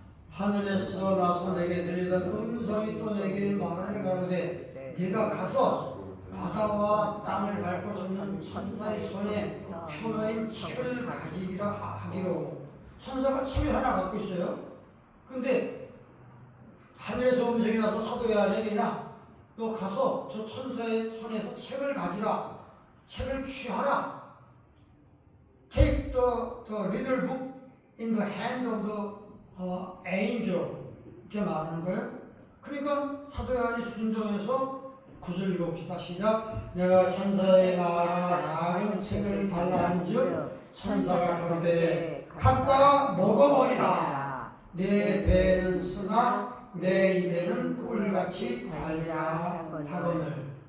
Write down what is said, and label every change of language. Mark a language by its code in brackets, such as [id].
[ko] 하늘에서 나서 내게 들리던 음성이 또 내게 말하여 가로되 네가 가서 바다와 땅을 밟고 섰는 천사의 손에 표너인 책을 가지기라 하기로. 천사가 책을 하나 갖고 있어요. 근데 하늘에서 음성이 나서 사도 요한에게 야 너 가서 저 천사의 손에서 책을 가지라. 책을 취하라. [en] Take the little book in the hand of the angel. [ko] 이렇게 말하는 거예요. 그러니까 사도 요한이 순종해서 9절 읽어봅시다. 시작. 내가 천사의 말아 작은 책을 달라 한즉 천사가 가로되 갖다 먹어버리라. 내 배는 쓰나 내 입에는 꿀같이 달리라 하거늘.